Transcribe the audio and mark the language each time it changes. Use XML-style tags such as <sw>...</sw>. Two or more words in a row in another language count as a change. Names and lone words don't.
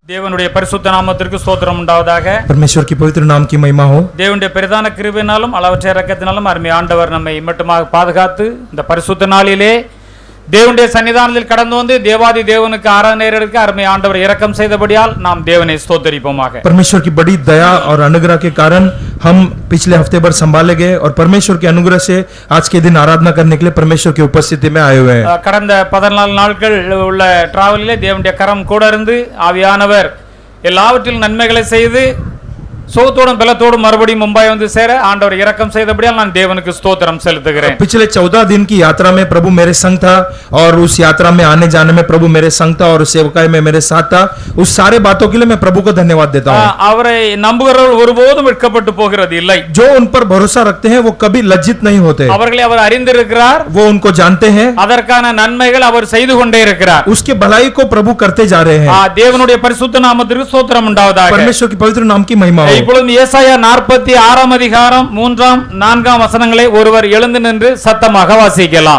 <ta>தேவனுடைய பரிசுத்த நாமத்திற்கு ஸ்தோத்திரம் உண்டாவதாக.</ta> <hi>परमेश्वर की पवित्र नाम की महिमा हो.</hi> <ta>தேவனுடைய பிரதான கிருபையினாலும் அளவற்ற இரக்கத்தினாலும் அருமை ஆண்டவர் நம்மை மட்டுமாக பாதுகாத்து இந்த பரிசுத்த நாளிலே தேவனுடைய சன்னிதானத்தில் கடந்து வந்து தேவாதி தேவனுக்கு ஆராதனை எடுக்க அருமை ஆண்டவர் இரக்கம் செய்தபடியால் நாம் தேவனை ஸ்தோத்திரிப்போமாக.</ta> <hi>परमेश्वर की बड़ी दया और अनुग्रह के कारण हम पिछले हफ्ते भर संभाले गए और परमेश्वर के अनुग्रह से आज के दिन आराधना करने के लिए परमेश्वर की उपस्थिति में आए हुए हैं.</hi> <ta>கடந்த 14 நாட்கள் உள்ள டிராவலிலே தேவனுடைய கரம் கூட இருந்து ஆவியானவர் எல்லாவற்றிலும் நன்மைகளை செய்து சோத்தோடும் பலத்தோடும் மறுபடியும் மும்பை வந்து சேர ஆண்டவர் இரக்கம் செய்தபடியால் நான் தேவனுக்கு ஸ்தோத்திரம் செலுத்துகிறேன்.</ta> <hi>पिछले 14 दिन की यात्रा में प्रभु मेरे संग था और उस यात्रा में आने जाने में प्रभु मेरे संग था और सेवकाई में मेरे साथ था. उस सारे बातों के लिए मैं प्रभु को धन्यवाद देता हूं.</hi> <ta>அவரை நம்புகிறவர்கள் ஒருபோதும் வெட்கப்பட்டு போகிறது இல்லை.</ta> <hi>जो उन पर भरोसा रखते हैं वो कभी लज्जित नहीं होते.</hi> <ta>அவர்களை அவர் அறிந்திருக்கிறார்,</ta> <hi>वो उनको जानते हैं,</hi> <ta>அதற்கான நன்மைகள் அவர் செய்து கொண்டே இருக்கிறார்.</ta> <hi>उसके भलाई को प्रभु करते जा रहे हैं.</hi> <ta>தேவனுடைய பரிசுத்த நாமத்திற்கு ஸ்தோத்திரம் உண்டாவதாக.</ta> <hi>परमेश्वर की पवित्र नाम की महिमा हो.</hi> <ta>இப்பொழுது ஏசாயா 46 அதிகாரம் 3-4 வசனங்களை ஒருவர் எழுந்து நின்று சத்தமாக வாசிக்கலாம்.</ta>